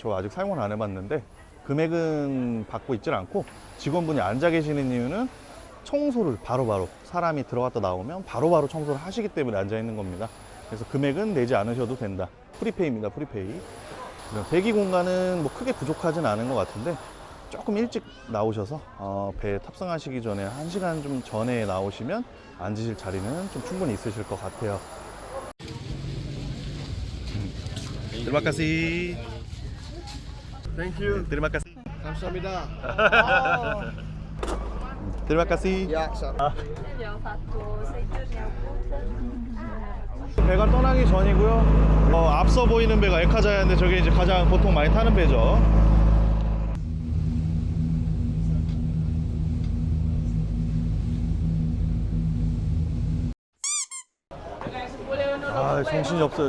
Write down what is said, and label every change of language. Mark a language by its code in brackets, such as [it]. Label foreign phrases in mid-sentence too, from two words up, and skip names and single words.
[ko] 저 아직 사용을 안 해봤는데 금액은 받고 있질 않고, 직원분이 앉아 계시는 이유는 청소를 바로바로 사람이 들어갔다 나오면 바로바로 청소를 하시기 때문에 앉아 있는 겁니다. 그래서 금액은 내지 않으셔도 된다. 프리페이입니다. 프리페이. 대기 공간은 뭐 크게 부족하진 않은 것 같은데 조금 일찍 나오셔서 배에 탑승하시기 전에 1시간 좀 전에 나오시면 앉으실 자리는 좀 충분히 있으실 것 같아요. [id] Terima kasih. [en] Thank you. [id] Terima kasih. [ko] 감사합니다. [id] Terima kasih. Ya, sir. Yang satu sejurnya putih. [ko] 배가 떠나기 전이고요. 앞서 보이는 배가 에카자야인데 저게 이제 가장 보통 많이 타는 배죠. 아, 정신이 없어요.